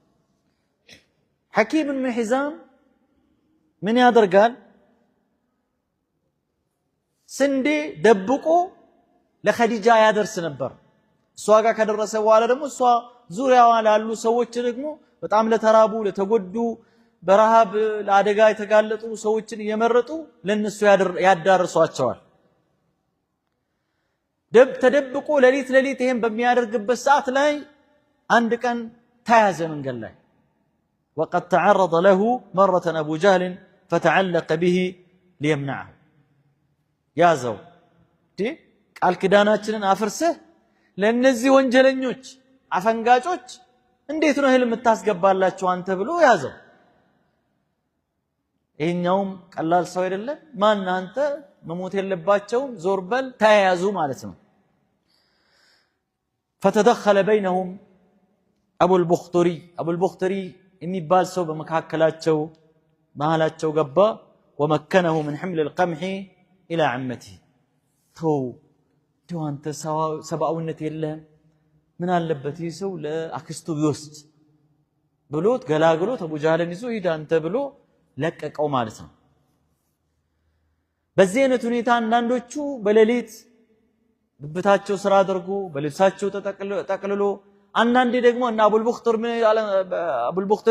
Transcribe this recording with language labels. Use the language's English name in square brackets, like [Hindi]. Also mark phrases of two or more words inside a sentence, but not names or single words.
[Amharic] ሐኪም ኢብኑ ሒዛም ምን ያደርጋል ስንዴ ደብቆ ለኸዲጃ ያደርስ ነበር እሷ ጋር ከደረሰ በኋላ ደግሞ እሷ ዙሪያዋ ላሉ ሰዎች ደግሞ በጣም ለተራቡ ለተጎዱ በረሃብ ለአደጋ የተጋለጡ ሰዎችን እየመረጡ ለነሱ ያዳርሷቸዋል ተደብቆ ለሊት ይሄን በሚያደርግበት ሰዓት ላይ አንድ ቀን ተያዘ መንገድ ላይ [Arabic] وقد تعرض له مرة أبو جهل فتعلق به ليمنعه [Amharic] ያዘው ቃል ኪዳናችንን አፍርሰህ ለነዚህ ወንጀለኞች አፈንጋጮች እንዴት ነው እህል የምታስገባላችሁ አንተ ብሎ ያዘው ይሄኛውም ቀላል ሰው አይደለም ማን አንተ መሞት የለባቸውም ዞርበል ተያያዙ ማለት ነው [Arabic] فتدخل بينهم أبو البختري [Amharic] የሚባል ሰው በመካከላቸው መሃላቸው ገባ [Arabic] ومكنه من حمل القمح إلى عمته تو أنت سبعونة [Amharic] የለህም ምን አለበት ይሰው ለአክስቱ ቢወስድ ብሎት ገላግሎት አቡ ጃህልን ይዞ ሂድ አንተ ብሎ ለቀቀው ማለት ነው በዚህ አይነት ሁኔታ አንዳንዶቹ በሌሊት ብብታቸው ስራ አድርጎ በልብሳቸው ተጠቅልሎ አንዳንዴ ደግሞ እና አቡል ቡኽተሪ